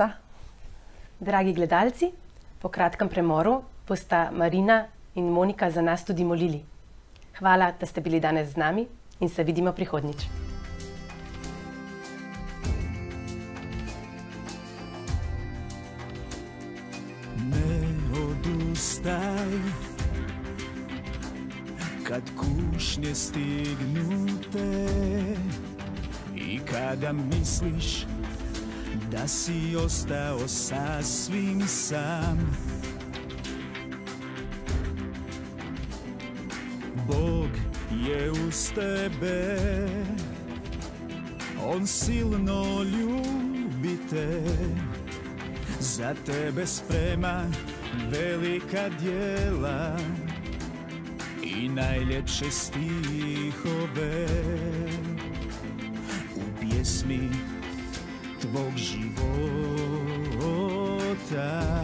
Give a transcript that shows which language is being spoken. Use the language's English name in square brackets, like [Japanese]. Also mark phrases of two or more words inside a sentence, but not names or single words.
[Slovenian] Dragi gledalci, po kratkem premoru bosta Marina in Monika za nas tudi molili. Hvala, da ste bili danes z nami in se vidimo prihodnjič. [Croatian] Ne odustaj, kad kušnje stignu te i kada misliš da si ostao sasvim sam. Bog je uz tebe, on silno ljubi te, za tebe sprema velika djela i najljepše stihove u pjesmi tvog života.